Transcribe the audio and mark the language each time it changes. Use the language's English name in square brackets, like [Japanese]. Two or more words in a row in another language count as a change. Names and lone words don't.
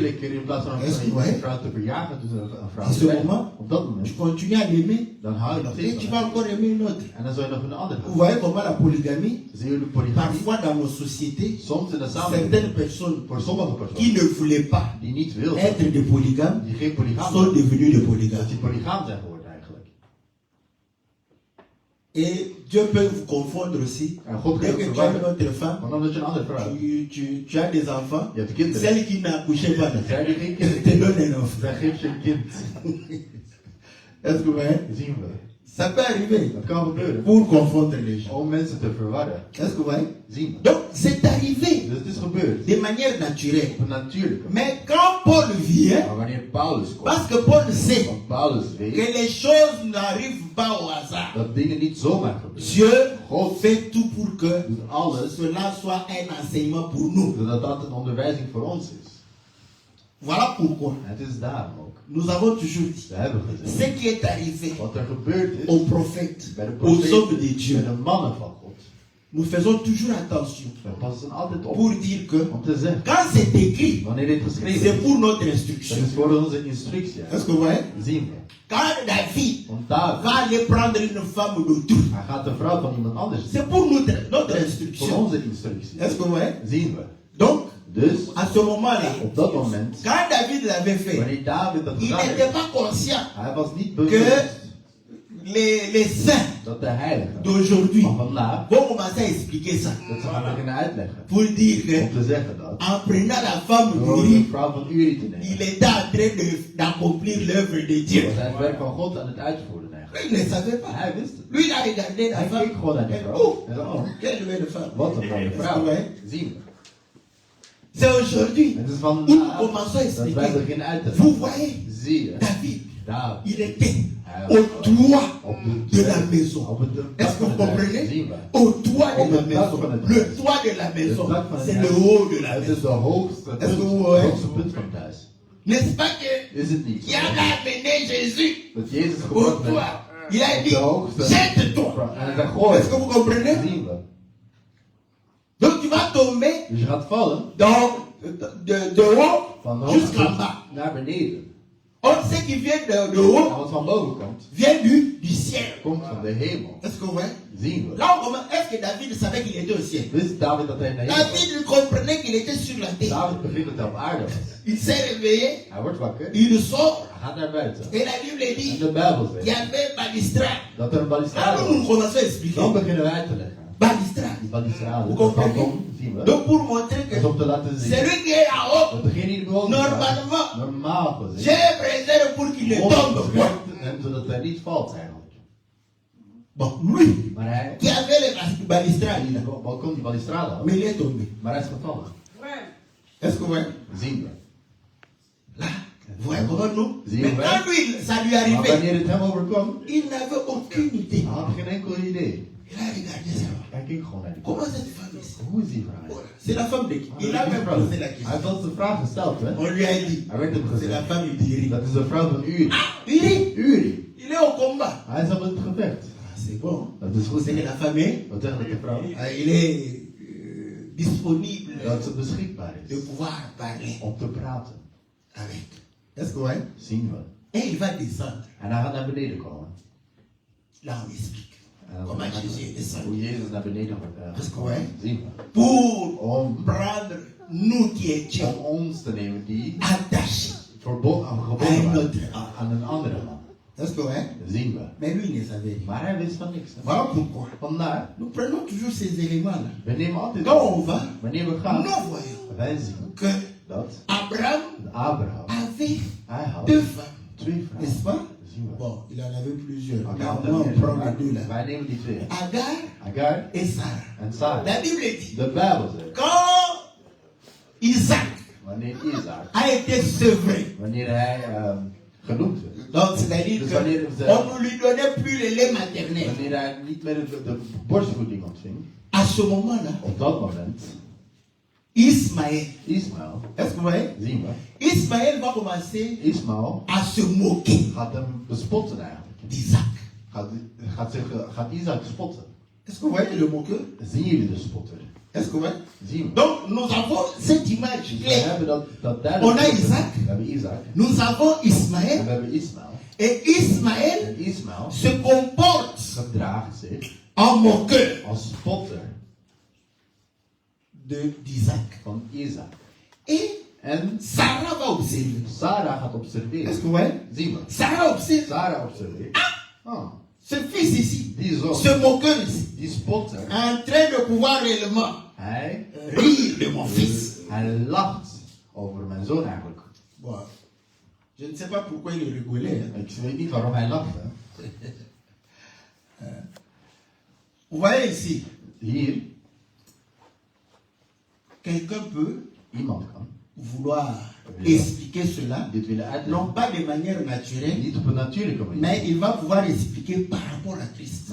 [Dutch] eerlijker in plaats van [French] Est-ce que [Dutch] een [French] ouais? [Dutch] vrouw te verjagen, dus een vrouw [French] En [Dutch] te [French] ce [Dutch] bij. [French] moment, [Dutch] Op dat [French] Tu [Dutch] moment, [French] continues à l'aimer [Dutch] dan hou je nog [French] et [Dutch] steeds [French] tu [Dutch] van [French] vas [Dutch] haar. [French] encore aimer une autre. [Dutch] En dan zou je nog een andere [French] Vous [Dutch] gaan. [French] voyez comment la polygamie, [Dutch] Zie je de polygamie? [French] parfois dans nos sociétés, [Dutch] Soms in de samenleving, [French] certaines personnes [Dutch] voor sommige [French] qui [Dutch] personen [French] ne voulaient pas [Dutch] die niet wilden, [French] être des polygames [Dutch] die geen polygaam [French] sont [Dutch] zijn, [French] devenus des [Dutch] dat [French] polygames. [Dutch] die polygaam zijn geworden eigenlijk. [French] Et Dieu peut vous confondre aussi. [Dutch] En God [French] Dès [Dutch] kan [French] que [Dutch] ook [French] tu as une [Dutch] verwarren. [French] autre femme, [Dutch] Want omdat je een andere vrouw hebt, [French] tu as des enfants, [Dutch] je hebt kinderen. [French] celle qui n'accouchait pas, [Dutch] Zij die geen [French] elle te [Dutch] kinderen [French] donne un enfant. [Dutch] zij geeft je een kind. [French] Est-ce que vous voyez? [Dutch] Dat zien we. [French] Ça peut arriver [Dutch] Dat kan gebeuren. [French] pour confondre les gens. [Dutch] Om mensen te verwarren. [French] Est-ce que vous voyez? [Dutch] Zien we. [French] Donc, c'est arrivé [Dutch] Dus het is gebeurd. [French] de manière naturelle. [Dutch] Op een natuurlijke manier. [French] Mais quand Paul vient, [Dutch] Maar wanneer Paulus komt, [French] parce que Paul sait [Dutch] want Paulus [French] que [Dutch] weet [French] les choses n'arrivent pas au hasard, [Dutch] dat dingen niet zomaar gebeuren. [French] Dieu [Dutch] God [French] fait tout pour que [Dutch] doet alles [French] cela soit un enseignement pour nous. [Dutch] zodat dat een onderwijzing voor ons is. [French] Voilà pourquoi [Dutch] En het is daarom ook. [French] nous avons toujours dit [Dutch] We hebben gezegd. [French] ce qui est arrivé [Dutch] Wat er gebeurd is [French] aux prophètes, [Dutch] bij de [French] aux hommes de [Dutch] profeten, bij [French] Dieu. [Dutch] de mannen van God. [French] Nous faisons toujours attention [Dutch] We passen altijd op [French] pour dire que [Dutch] om te zeggen, [French] quand c'est écrit, [Dutch] wanneer dit geschreven [French] c'est [Dutch] is, [French] pour notre [Dutch] dat [French] instruction. [Dutch] is voor onze instructie. [French] Est-ce que vous voyez? [Dutch] Zien we. [French] Quand David [Dutch] Want David, [French] va aller prendre une femme d'autrui, [Dutch] hij gaat de vrouw van iemand anders zien. [French] c'est pour notre [Dutch] Dat is voor [French] instruction. [Dutch] onze instructie. [French] Est-ce que vous voyez? [Dutch] Zien we. [French] Donc, [Dutch] Dus, [French] à ce moment-là, [Dutch] op dat moment, [French] quand David l'avait fait, [Dutch] wanneer David dat [French] il [Dutch] gedaan [French] n'était [Dutch] heeft, [French] pas conscient [Dutch] hij was niet [French] que [Dutch] bewust [French] les saints [Dutch] dat de heiligen [French] d'aujourd'hui [Dutch] van vandaag, [French] vont commencer à expliquer ça. [Dutch] dat ze gaan beginnen uitleggen. [French] Pour dire [Dutch] Om [French] que [Dutch] te zeggen dat, [French] en prenant la femme [Dutch] door de [French] d'Uri, [Dutch] vrouw van Uri te [French] il [Dutch] nemen, [French] était en train d'accomplir l'œuvre de Dieu. [Dutch] was hij het werk van God aan het uitvoeren eigenlijk. [French] Lui, il ne savait pas. [Dutch] Hij wist het. [French] Lui, il a regardé la [Dutch] Hij [French] femme. [Dutch] keek gewoon naar die [French] Et, [Dutch] vrouw. [French] oh, [Dutch] Hij zei, [French] oh, quelle belle femme. [Dutch] wat een mooie vrouw. Zien we. [French] C'est aujourd'hui [Dutch] Het is [French] où [Dutch] vandaag [French] nous commençons à [Dutch] dat wij [French] expliquer. [Dutch] beginnen uit te [French] Vous [Dutch] leggen. [French] voyez, [Dutch] Zie je, [French] David, [Dutch] David, [French] il était au toit [Dutch] op [French] de la maison. [Dutch] op het [French] Est-ce que vous comprenez? [Dutch] zien we. [French] Au toit de la [Dutch] Op het dak [French] maison. [Dutch] van het [French] Le [Dutch] huis. [French] toit de la maison, [Dutch] Het dak van het [French] c'est [Dutch] huis. [French] le haut de la [Dutch] Het is [French] maison. [Dutch] de hoogste [French] Est-ce que [Dutch] punt, [French] vous voyez? [Dutch] het hoogste punt van het huis. [French] N'est-ce pas que [Dutch] Is het niet [French] il [Dutch] zo? [French] a amené Jésus [Dutch] Dat Jezus [French] au [Dutch] gebracht werd [French] toit. Il a [Dutch] op [French] dit, [Dutch] de hoogste. [French] jette-toi. [Dutch] En hij zei, gooi. [French] Est-ce que vous comprenez? [Dutch] Zien we. [French] Donc tu vas tomber [Dutch] Dus je gaat vallen [French] de haut [Dutch] van de [French] jusqu'en [Dutch] hoogte [French] bas. [Dutch] naar beneden. [French] Or, ce qui vient de [Dutch] En [French] haut [Dutch] wat van boven komt, [French] vient du ciel. [Dutch] komt van de hemel. [French] Est-ce que vous voyez? [Dutch] Zien we. [French] Là, on commence. Est-ce que David savait qu'il était au ciel? [Dutch] Wist David dat hij naar hemel was? [French] David comprenait qu'il était sur la terre. [Dutch] David begreep dat hij op aarde was. [French] Il s'est réveillé, [Dutch] Hij wordt wakker. [French] il sort, [Dutch] Hij gaat naar buiten. [French] et la Bible [Dutch] En [French] dit [Dutch] de Bijbel [French] il y [Dutch] zegt [French] avait magistrat. [Dutch] dat er een balustrade [French] Alors nous [Dutch] was. [French] commençons à [Dutch] Dan [French] expliquer. [Dutch] beginnen wij te leggen. [French] balustrade. [Dutch] Die balustrade, [French] Vous [Dutch] dat [French] comprenez? [Dutch] balkon, zien we. [French] Donc pour montrer que [Dutch] Dat is om te laten zien [French] celui qui est là-haut, [Dutch] dat degene die boven staat, [French] normalement, [Dutch] normaal gezien, [French] j'ai préservé pour qu'il ne tombe pas. [Dutch] en zodat hij niet valt eigenlijk. [French] Bon, lui, [Dutch] Maar hij, [French] qui avait le balustrade, [Dutch] die [French] là, [Dutch] balkon, die balustrade had, [French] mais il est tombé. [Dutch] maar hij is gevallen. [French] Est-ce que vous voyez? [Dutch] Zien we. [French] Là, vous voyez comment nous? [Dutch] Zie je [French] Mais [Dutch] wel? [French] quand lui, ça lui [Dutch] Maar [French] arrivait, [Dutch] wanneer het hem overkwam, [French] il n'avait aucune idée. [Dutch] hij had geen enkel idee. [French] Il a regardé ça. [Dutch] Hij keek gewoon naar die [French] Comment [Dutch] vrouw. [French] cette femme ici? [Dutch] Hoe is die vrouw? [French] Voilà. C'est la femme de qui? Il a [Dutch] Die [French] même [Dutch] vrouw. [French] posé la [Dutch] Hij [French] question. [Dutch] heeft ons de vraag gesteld, hè? [French] On lui a dit, [Dutch] Hij werd hem [French] c'est la [Dutch] gezegd. [French] femme d'Iri. [Dutch] Dat is de vrouw van Uri. [French] Iri, [Dutch] Uri. [French] il est au combat. [Dutch] Hij is op het gevecht. [French] Ah, c'est bon. [Dutch] Dat is goed. [French] C'est que la femme est, [Dutch] Wat zeggen de vrouw? [French] il est disponible [Dutch] Dat ze beschikbaar [French] de [Dutch] is [French] pouvoir parler [Dutch] om te praten. [French] avec. Est-ce que vous voyez? [Dutch] Zien we. [French] Et il va descendre. [Dutch] En hij gaat naar beneden komen. [French] Là, on explique. [Dutch] En dan [French] Comment [Dutch] gaat- [French] Jésus est descendu. [Dutch] hoe Jezus naar beneden wordt [French] Parce que, [Dutch] gekomen. [French] ouais. [Dutch] Zien we. [French] Pour [Dutch] Om, [French] prendre nous qui étions [Dutch] om ons te nemen die [French] attachés. [Dutch] gebonden Een waren andere. aan een andere man. [French] Est-ce que, ouais? [Dutch] Zien we. [French] Mais lui, il ne savait rien. [Dutch] Maar hij wist van niks. hè. [French] Voilà pourquoi. [Dutch] Vandaar, [French] Nous prenons toujours ces éléments-là. [Dutch] we nemen altijd, [French] Quand on va, [Dutch] wanneer we [French] nous [Dutch] gaan, [French] voyons [Dutch] wij zien [French] que [Dutch] dat [French] Abraham [Dutch] Abraham, [French] avait [Dutch] hij had [French] deux femmes. [Dutch] 2 vrouwen. [French] N'est-ce pas? [Dutch] Zien we. [French] Bon, il en avait plusieurs. [Dutch] Maar [French] Mais [Dutch] we [French] au [Dutch] hadden [French] moins, on [Dutch] meer, [French] prend [Dutch] maar [French] les deux là. [Dutch] wij nemen die 2. [French] Agar [Dutch] Agar [French] et Sarah. [Dutch] en Sarah. [French] La Bible dit, [Dutch] De Bijbel zegt, [French] quand Isaac [Dutch] wanneer Isaac, [French] a été sevré, [Dutch] wanneer hij genoemd werd, [French] donc c'est-à-dire [Dutch] Dus [French] qu'on [Dutch] wanneer ze- [French] ne lui donnait plus le lait maternel. [Dutch] wanneer hij niet meer de borstvoeding ontving, [French] À ce moment-là, [Dutch] op dat moment, [French] Ismaël, [Dutch] Ismaël, [French] est-ce que vous voyez? [Dutch] zien we, [French] Ismaël va commencer [Dutch] Ismaël [French] à se moquer [Dutch] gaat hem bespotten eigenlijk. [French] d'Isaac. [Dutch] Gaat Isaac spotten. [French] Est-ce que vous voyez le moqueur? [Dutch] Zien jullie de spotter? [French] Est-ce que vous voyez? [Dutch] Zien we. [French] Donc nous avons cette image [Dutch] Dus we [French] claire. [Dutch] hebben dat derde [French] On a [Dutch] spotter. [French] Isaac. [Dutch] We hebben Isaac. [French] Nous avons [Dutch] En [French] Ismaël. [Dutch] we hebben Ismaël. [French] Et Ismaël [Dutch] En Ismaël [French] se comporte [Dutch] gedraagt zich [French] en moqueur [Dutch] als spotter [French] d'Isaac. [Dutch] van Isaac. [French] Et [Dutch] En [French] Sarah va observer. [Dutch] Sarah gaat [French] Est-ce [Dutch] observeren. [French] que vous voyez? [Dutch] Zien we. [French] Sarah observe. [Dutch] Sarah observeert. Ah, [French] Ce fils ici, [Dutch] die zoon, [French] ce moqueur ici, [Dutch] die spotter, [French] en train de pouvoir réellement [Dutch] hij [French] rire de mon fils. [Dutch] Hij lacht over mijn zoon eigenlijk. [French] Bon, je ne sais pas pourquoi il rigolait. Hein. [Dutch] Ik weet niet waarom hij lachte. [French] Vous voyez ici, [Dutch] Hier, [French] quelqu'un peut [Dutch] iemand kan [French] vouloir expliquer cela, [Dutch] dit willen uitleggen. [French] non pas de manière naturelle, [Dutch] Niet op een natuurlijke manier. [French] mais il va pouvoir expliquer par rapport à Christ.